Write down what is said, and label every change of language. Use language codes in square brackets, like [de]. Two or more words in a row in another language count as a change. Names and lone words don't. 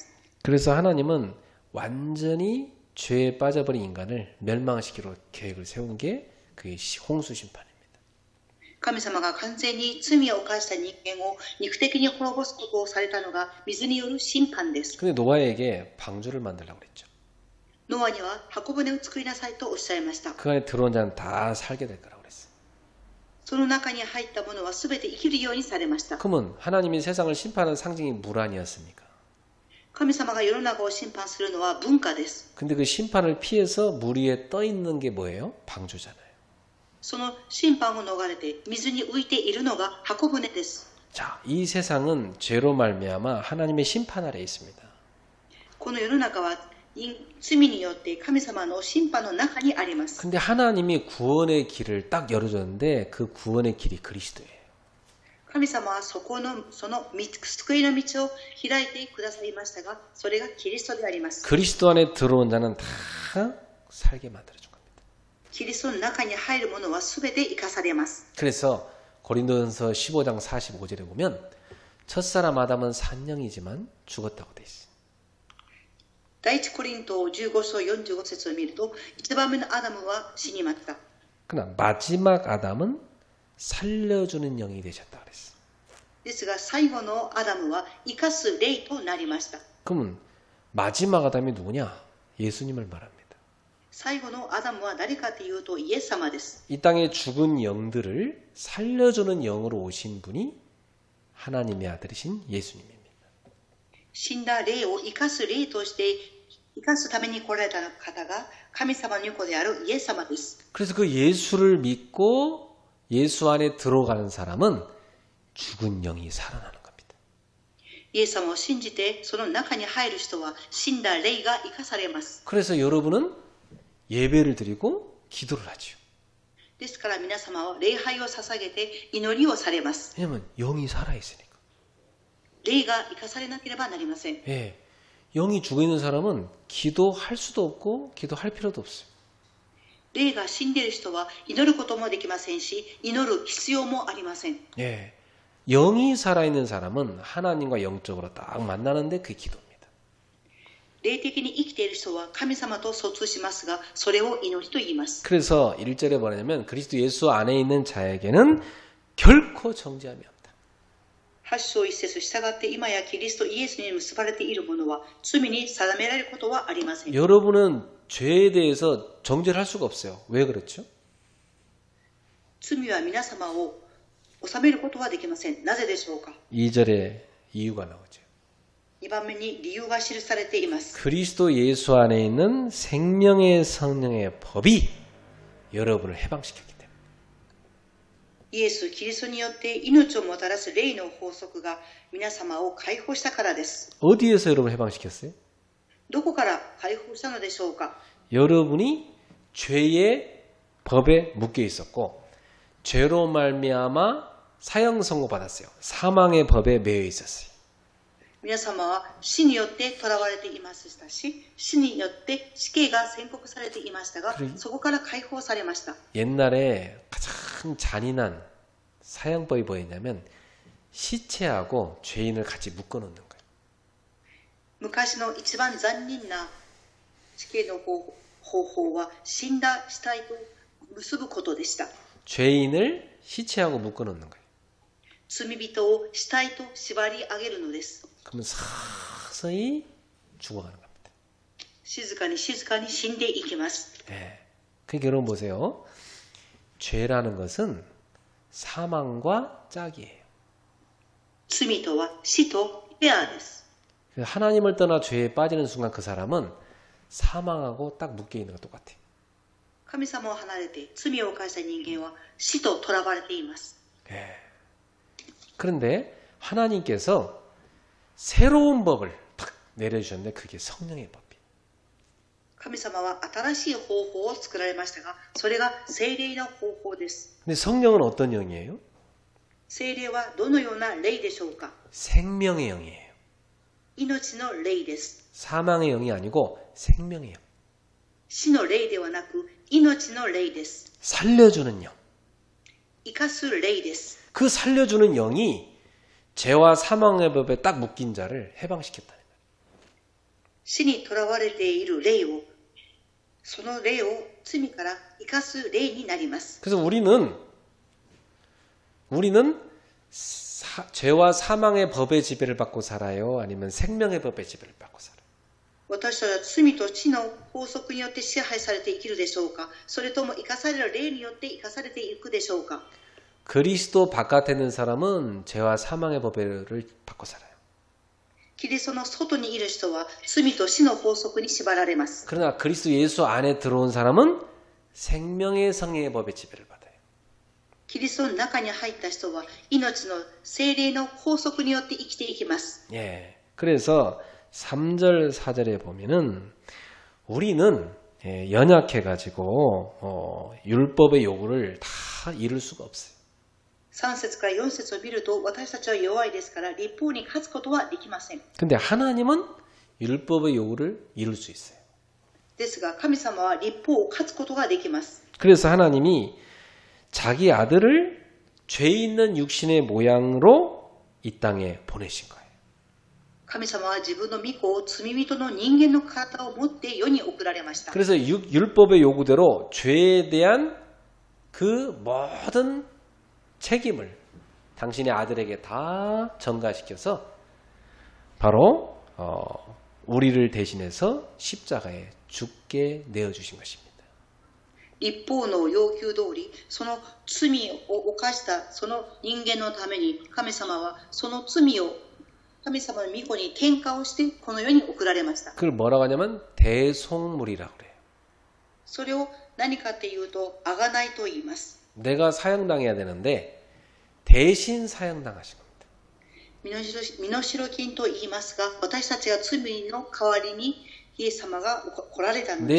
[ko] 그래서 하나님은 완전히 죄에 빠져버린 인간을 멸망시키려 계획을 세운 게 그 홍수 심판입니다. [ja] 神様が完全に罪を犯した人間を肉的に滅ぼすことをされたのが水による審判です。 [ko] 근데 노아에게 방주를 만들라고 그랬죠. [ja] ノアには箱舟を作りなさいとおっしゃいました。 [ko] 그 안에 들어온 자는 다 살게 될 거라고 그랬어요. [ja] その中に入ったものは全て生きるようにされました。 [ko] 그러면 하나님이 세상을 심판하는 상징이 물 아니었습니까? [ja] 神様が世の中を審判するのは文化です。 [ko] 근데 그 심판을 피해서 물 위에 떠 있는 게 뭐예요? 방주잖아요. [ja] その審判を逃れて水に浮いているのが箱舟です。 [ko] 자, 이 세상은 죄로 말미암아 하나님의 심판 아래에 있습니다. [ja] この世の中は罪によって神様の審判の中にあります。 [ko] 근데 하나님이 구원의 길을 딱 열어줬는데 그 구원의 길이 그리스도예요. [ja] 神様はその救いの道を開いてくださいましたが、それがキリストであります。 [ko] 그리스도 안에 들어온 자는 다 살게 만들어준 겁니다. [ja] キリストの中に入るものは全て生かされます。 [ko] 그래서 고린도전서 15장 45절에 보면 첫사람 아담은 산영이지만 죽었다고 돼 있어요. [ja] 第一コリント15章45節を見ると、一番目のアダムは死にました。 [ko] 그러나 마지막 아담은 살려주는 영이 되셨다 그랬어요. [ja] ですが最後のアダムは生かす霊となりました。 [ko] 그러면 마지막 아담이 누구냐? 예수님을 말합니다. [ja] 最後のアダムは誰かというとイエス様です。 [ko] 이 땅에 죽은 영들을 살려주는 영으로 오신 분이 하나님의 아들이신 예수님입니다. [ja] 死んだ霊を生かす霊として生かすために来られた方が神様の子であるイエス様です。 [ko] 그래서 그 예수를 믿고 예수 안에 들어가는 사람은 죽은 영이 살아나는 겁니다. [ja] イエス様を信じてその中に入る人は死んだ霊が生かされます。 [ko] 그래서 여러분은 예배를 드리고 기도를 하죠. [ja] ですから皆様は礼拝を捧げて祈りをされます。 [ko] 왜냐면 영이 살아있으니까. [ja] 霊が生かされなければなりません。 [ko] 예, 영이 죽어있는 사람은 기도할 수도 없고 기도할 필요도 없어요. [ja] 霊が死んでいる人は祈ることもできませんし、祈る必要もありません。 [ko] 예, 영이 살아있는 사람은 하나님과 영적으로 딱 만나는데 그게 기도입니다. [ja] 霊的に生きている人は神様と疎通しますが、それを祈りと言います。 [ko] 그래서 1절에 뭐냐면 그리스도 예수 안에 있는 자에게는 결코 정죄함이 없다. [ja] 8 章1節従って今やキリストイエスに結ばれている者は罪に定められることはありません。 [ko] 여러분은 죄에 대해서 정죄를 할 수가 없어요. 왜 그렇죠? [ja] 罪は皆様を治めることはできません。なぜでしょうか。 [ko] 2절에 이유가 나오죠. [ja] 2 番目に理由が記されています。 [ko] 그리스도 예수 안에 있는 생명의 성령의 법이 여러분을 해방시켰기 때문에. [ja] イエス・キリストによって命をもたらす霊の法則が皆様を解放したからです。 [ko] 어디에서 여러분을 해방시켰어요? [ja] どこから解放したのでしょうか。 [ko] 여러분이 죄의 법에 묶여 있었고 죄로 말미암아 사형 선고받았어요. 사망의 법에 매여 있었어요. [ja] 皆様は死によって囚われていましたし、死によって死刑が宣告されていましたが、そこから解放されました。 [ko] 옛날에 가장 잔인한 사형법이 뭐였냐면 시체하고 죄인을 같이 묶어놓는 거예요. [ja] 昔の一番残忍な死刑の方法は死んだ死体と結ぶことでした。 [ko] 죄인을 시체하고 묶어놓는 거예요. [ja] 罪人を死体と縛り上げるのです。 [ko] 그러면 서서히 죽어가는 겁니다. [ja] 静かに静かに死んでいきます。 [ko] 네. 그러니까 여러분 보세요. 죄라는 것은 사망과 짝이에요. [ja] 罪とは死とペアです。 [ko] 하나님을 떠나 죄에 빠지는 순간 그 사람은 사망하고 딱 묶여있는 것 똑같아요. [ja] 神様を離れて罪を犯した人間は死と囚われています。 [ko] 네. 그런데 하나님께서 새로운 법을 탁 내려주셨는데 그게 성령의 법이에요. [ja] 神様は新しい方法を作られましたが、それが聖霊の方法です。 [ko] 근데 성령은 어떤 영이에요? [ja] 聖霊はどのような霊でしょうか。 [ko] 생명의 영이에요. [ja] 命の霊です。 [ko] 사망의 영이 아니고 생명의 영. [ja] 死の霊ではなく命の霊です。 [ko] 살려주는 영. [ja] 生かす霊です。 [ko] 그 살려주는 영이 죄와 사망의 법에 딱 묶인 자를 해방시켰다는 거예요. [ja] 死に囚われている霊を、その霊を罪から生かす霊になります。 [ko] 그래서 우리는 죄와 사망의 법의 지배를 받고 살아요? 아니면 생명의 법의 지배를 받고 살아요? [ja] 私たちは罪と死の法則によって支配されて生きるでしょうか、それとも生かされる霊によって生かされていくでしょうか。 [ko] 그리스도 바깥에 있는 사람은 죄와 사망의 법을 받고 살아요. [ja] キリストの外にいる人は罪と死の法則に縛られます。 [ko] 그러나 그리스도 예수 안에 들어온 사람은 생명의 성령의 법의 지배를 받아요. [ja] キリストの中に入った人は命の聖霊の法則によって生きていきます。 [ko] 예. 그래서 3절, 4절에 보면은 우리는 연약해가지고 율법의 요구를 다 이룰 수가 없어요. [ja] 3 節から4節を見ると私たちは弱いですから立法に勝つことはできません。 [ko] 근데 하나님은 율법의 요구를 이룰 수 있어요. [ja] ですが神様は立法を勝つことができます。 [ko] 그래서 하나님이 자기 아들을 죄 있는 육신의 모양으로 이 땅에 보내신 거예요. [ja] 神様は自分の御子を罪人の人間の体を持って世に送られました。 [ko] 그래서 율법의 요구대로 죄에 대한 그 모든 책임을 당신의 아들에게 다 전가시켜서 바로 우리를 대신해서 십자가에 죽게 내어주신 것입니다. [ja] 立法の要求通りその罪を犯したその人間のために神様はその罪を神様の御子に転化をしてこの世に送られました。 [ko] 그걸 뭐라고 하냐면 대속물이라고 그래요. [ja] それを何かっていうと、贖いと言います。 [ko] 내가 사형당해야 되는데 대신 사형당하신 겁니다. [ja] 身代金と言いますが、私たちが罪の代わりにイエス様が来られたので